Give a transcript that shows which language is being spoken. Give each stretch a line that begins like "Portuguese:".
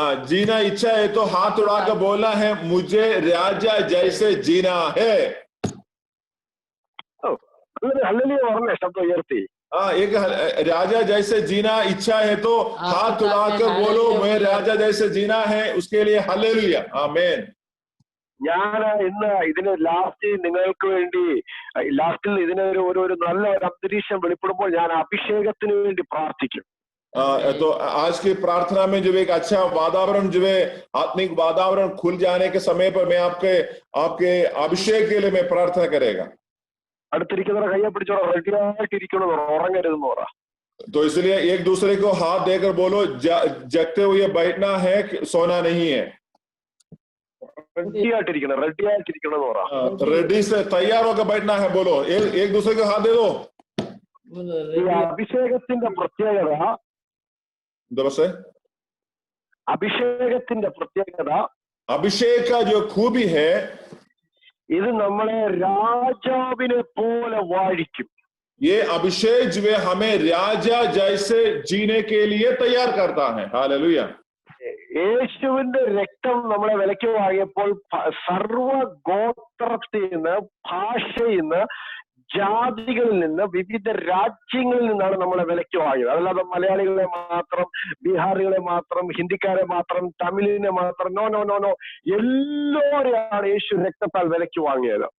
Hindi: जीना इच्छा है तो हाथ उड़ाकर बोलना है मुझे राजा जैसे जीना है.
Malayalam: ഹല്ലേലൂയ പറഞ്ഞേ ശബ്ദം ഉയർത്തി.
Hindi: एक राजा जैसे जीना इच्छा है तो हाथ उड़ाकर बोलो मैं राजा जैसे जीना है, उसके लिए हालेलुया. आमीन.
Malayalam: ഞാൻ ഇന്ന് ഇതിന് ലാസ്റ്റ് നിങ്ങൾക്ക് വേണ്ടി ലാസ്റ്റിൽ ഇതിനൊരു ഒരു നല്ല ഒരു അന്തരീക്ഷം വെളിപ്പെടുമ്പോൾ ഞാൻ അഭിഷേകത്തിന് വേണ്ടി പ്രാർത്ഥിക്കും.
Hindi: तो आज की प्रार्थना में जो एक अच्छा वातावरण जो है आत्मिक वातावरण खुल जाने के समय पर मैं आपके अभिषेक के लिए मैं प्रार्थना करेगा.
Malayalam: അടുത്തിരിക്കുന്നവരെ കയ്യെ പിടിച്ചോ, റെഡിയായിട്ടിരിക്കണം, ഉറങ്ങരുതെന്ന് പറ.
Hindi: तो इसलिए एक दूसरे को हाथ देकर बोलो जगते हुए बैठना है, सोना नहीं है.
Malayalam: റെഡിയായിട്ടിരിക്കണം, റെഡിയായിട്ടിരിക്കണം എന്ന് പറ.
Hindi: रेडी से तैयार होकर बैठना है बोलो. एक दूसरे को हाथ दे दो.
Malayalam: അഭിഷേകത്തിന്റെ പ്രത്യേകത അഭിഷേകത്തിന്റെ പ്രത്യേകത
Hindi: अभिषेक का जो खूबी है
Malayalam: ഇത് നമ്മളെ രാജാവിനെ പോലെ വാഴിക്കും.
Hindi: ये अभिषेक जो है हमें राजा जैसे जीने के लिए तैयार करता है. हालेलुया.
Malayalam: യേശുവിന്റെ രക്തം നമ്മളെ വിലയ്ക്ക് വാങ്ങിയപ്പോൾ സർവ ഗോത്രത്തിൽ നിന്ന്, ഭാഷയിൽ നിന്ന്, ജാതികളിൽ നിന്ന്, വിവിധ രാജ്യങ്ങളിൽ നിന്നാണ് നമ്മളെ വിലയ്ക്ക് വാങ്ങിയത്. അതല്ലാതെ മലയാളികളെ മാത്രം, ബീഹാറികളെ മാത്രം, ഹിന്ദിക്കാരെ മാത്രം, തമിഴിനെ മാത്രം,
English: no no no no,
Malayalam: എല്ലാവരെയാണ് യേശു രക്തത്താൽ വിലയ്ക്ക് വാങ്ങിയത്.